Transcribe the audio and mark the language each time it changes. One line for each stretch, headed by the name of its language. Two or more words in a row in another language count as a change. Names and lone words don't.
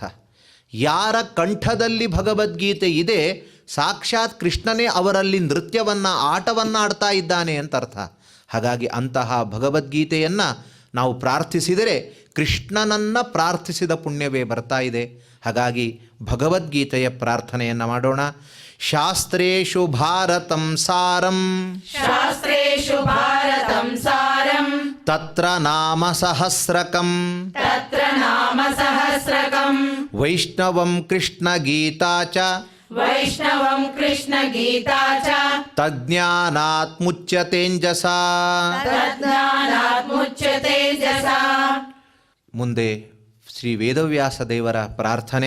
Kannada: ಯಾರ ಕಂಠದಲ್ಲಿ ಭಗವದ್ಗೀತೆ ಇದೆ ಸಾಕ್ಷಾತ್ ಕೃಷ್ಣನೇ ಅವರಲ್ಲಿ ನೃತ್ಯವನ್ನು ಆಟವನ್ನು ಆಡ್ತಾ ಇದ್ದಾನೆ ಅಂತ ಅರ್ಥ. ಹಾಗಾಗಿ ಅಂತಹ ಭಗವದ್ಗೀತೆಯನ್ನು ನಾವು ಪ್ರಾರ್ಥಿಸಿದರೆ ಕೃಷ್ಣನನ್ನು ಪ್ರಾರ್ಥಿಸಿದ ಪುಣ್ಯವೇ ಬರ್ತಾ ಇದೆ. ಹಾಗಾಗಿ ಭಗವದ್ಗೀತೆಯ ಪ್ರಾರ್ಥನೆಯನ್ನು ಮಾಡೋಣ.
Sanskrit: ಶಾಸ್ತ್ರೇಷು ಭಾರತಂ ಸಾರಂ ಶಾಸ್ತ್ರೇಷು ಭಾರತಂ ಸಾರಂ ತತ್ರ ನಾಮ ಸಹಸ್ರಕಂ ತತ್ರ ನಾಮ ಸಹಸ್ರಕಂ ವೈಷ್ಣವಂ ಕೃಷ್ಣ ಗೀತಾ ಚ ವೈಷ್ಣವಂ ಕೃಷ್ಣ ಗೀತಾ ಚ ತಜ್ಞಾನಾತ್ ಮುಚ್ಯತೇಂಜಸಾ. ತಜ್ಞಾನಾತ್ ಮುಚ್ಯತೆ ಜಸಾ.
Kannada: ಮುಂದೆ ಶ್ರೀ ವೇದವ್ಯಾಸ ದೇವರ ಪ್ರಾರ್ಥನೆ.